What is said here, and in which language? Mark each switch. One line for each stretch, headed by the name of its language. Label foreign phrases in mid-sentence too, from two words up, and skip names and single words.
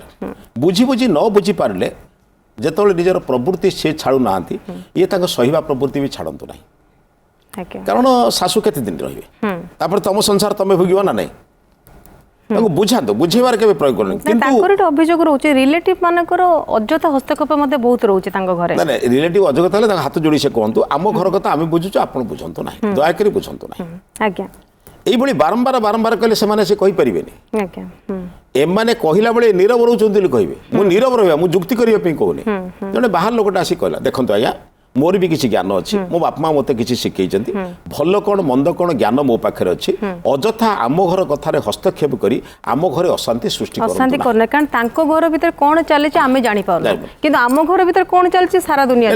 Odia: ବୁଝି ନ ବୁଝିପାରିଲେ ଯେତେବେଳେ ନିଜର ପ୍ରବୃତ୍ତି ସେ ଛାଡ଼ୁନାହାନ୍ତି ଇଏ ତାଙ୍କ ସହିବା ପ୍ରବୃତ୍ତି ବି ଛାଡ଼ନ୍ତୁ ନାହିଁ, କାରଣ ଶାଶୁ କେତେ ଦିନ ରହିବେ, ତାପରେ ତମ ସଂସାର ତମେ ଭୋଗିବ ନା ନାହିଁ। ତାକୁ ବୁଝାନ୍ତୁ, ବୁଝେଇବାର କେବେ ପ୍ରୟୋଗ କରନି। କିନ୍ତୁ ତାଙ୍କର ଗୋଟେ ଅଭିଯୋଗ ରହୁଛି ରିଲେଟିଭ ମାନଙ୍କର ଅଯଥା ହସ୍ତକ୍ଷେପ ମଧ୍ୟ ବହୁତ ରହୁଛି ତାଙ୍କ ଘରେ। ନା ରିଲେଟିଭ ଅଯୋଗ୍ୟତା ହେଲେ ତାଙ୍କ ହାତ ଯୋଡ଼ି ସେ କୁହନ୍ତୁ ଆମ ଘର କଥା ଆମେ ବୁଝୁଛୁ ଆପଣ ବୁଝନ୍ତୁ ନାହିଁ, ଦୟାକରି ବୁଝନ୍ତୁ ନାହିଁ। ଆଜ୍ଞା ଏଇଭାବେ ବାରମ୍ବାର କଲେ ସେମାନେ ସେ କହିପାରିବେନି। আজ্ঞা ଏମାନେ କହିଲା ବେଳେ ନୀରବ রହୁଛନ୍ତି ବୋଲି କହିବେ। ମୁଁ নীরব ରହିବା, ମୁଁ ଯୁକ୍ତି କରିବା ପାଇଁ କହୁନି। ଜଣେ ବାହାର ଲୋକଟା ଆସି କହିଲା ଦେଖନ୍ତୁ ଆଜ୍ଞା ମୋର ବି କିଛି ଜ୍ଞାନ ଅଛି, ମୋ ବାପା ମା ମୋତେ କିଛି ଶିଖେଇଛନ୍ତି, ଭଲ କ'ଣ ମନ୍ଦ କ'ଣ ଜ୍ଞାନ ମୋ ପାଖରେ ଅଛି, ଅଯଥା ଆମ ଘର କଥାରେ ହସ୍ତକ୍ଷେପ କରି ଆମ ଘରେ ଅଶାନ୍ତି ସୃଷ୍ଟି ଅଶାନ୍ତି କରନା, କାରଣ ତାଙ୍କ ଘର ଭିତରେ କ'ଣ ଚାଲିଛି ଆମେ ଜାଣିପାରୁନୁ, କିନ୍ତୁ ଆମ ଘର ଭିତରେ କ'ଣ ଚାଲିଛି ସାରା ଦୁନିଆ।